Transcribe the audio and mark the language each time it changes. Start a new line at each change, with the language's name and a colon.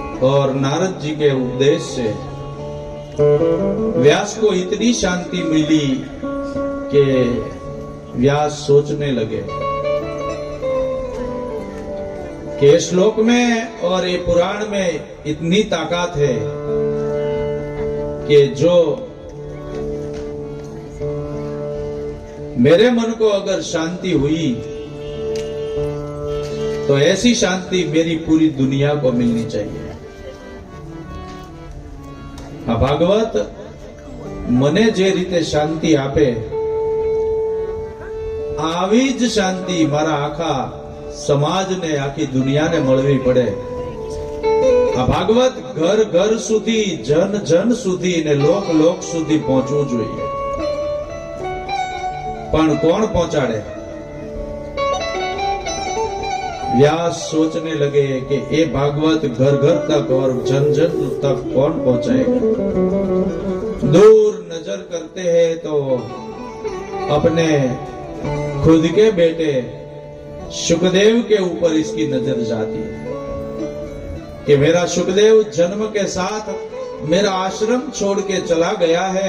Hindi: और नारद जी के उपदेश से व्यास को इतनी शांति मिली कि व्यास सोचने लगे कि श्लोक में और ये पुराण में इतनी ताकत है कि जो मेरे मन को अगर शांति हुई तो ऐसी शांति मेरी पूरी दुनिया को मिलनी चाहिए।
Gujarati: आ भागवत मने जे रीते शांति आपे આવી જ શાંતિ મારા આખા સમાજને આખી દુનિયાને મળવી પડે। આ ભાગવત ઘર ઘર સુધી જન જન સુધી ને લોક લોક સુધી પહોંચવું જોઈએ। પણ કોણ પહોંચાડે?
Hindi: व्यास सोचने लगे कि ये भागवत घर घर तक और जन जन तक कौन पहुंचाएगा। दूर नजर करते हैं तो अपने खुद के बेटे सुखदेव के ऊपर इसकी नजर जाती है कि मेरा सुखदेव जन्म के साथ मेरा आश्रम छोड़ के चला गया है।